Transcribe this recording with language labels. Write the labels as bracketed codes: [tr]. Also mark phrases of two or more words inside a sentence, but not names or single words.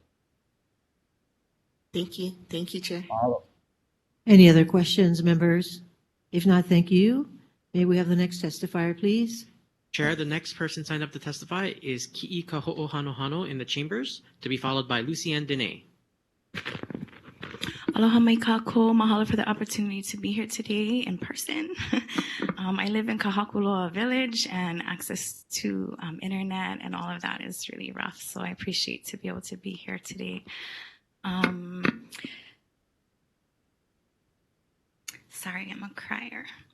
[en] Thank you, Chair. Any other questions, members? If not, thank you. May we have the next testifier, please? Chair, the next person signed up to testify is Ki'i Kaho'ohanohano in the chambers, to be followed by Lucienne Dene. [haw] Aloha mai kako. [en] Mahalo for the opportunity to be here today in person. I live in Kahakuloa Village, and access to internet and all of that is really rough. So I appreciate to be able to be here today. Sorry, I'm a crier.